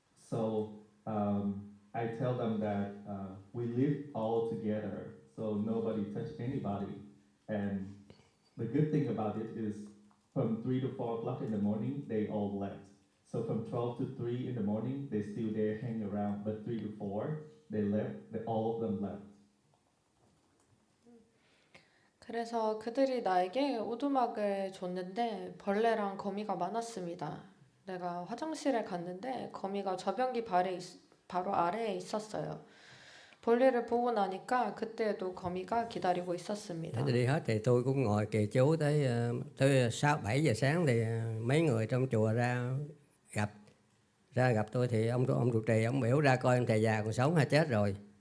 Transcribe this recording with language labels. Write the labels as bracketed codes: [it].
[en] So I tell them that we live all together, so nobody touch anybody. And the good thing about it is from 3 to 4 o'clock in the morning, they all left. So from 12 to 3 in the morning, they still there hang around, but 3 to 4, they left, all of them left. [ko] 그래서 그들이 나에게 오두막을 줬는데 벌레랑 거미가 많았습니다. 내가 화장실에 갔는데 거미가 저변기 바로 아래에 있었어요. 볼일을 보고 나니까 그때도 거미가 기다리고 있었습니다. [vi] Đi hết thì tôi cũng ngồi kỳ chú tới 6-7 giờ sáng thì mấy người trong chùa ra gặp tôi thì ông trụ trì ông biểu ra coi ông thầy già còn sống hay chết rồi.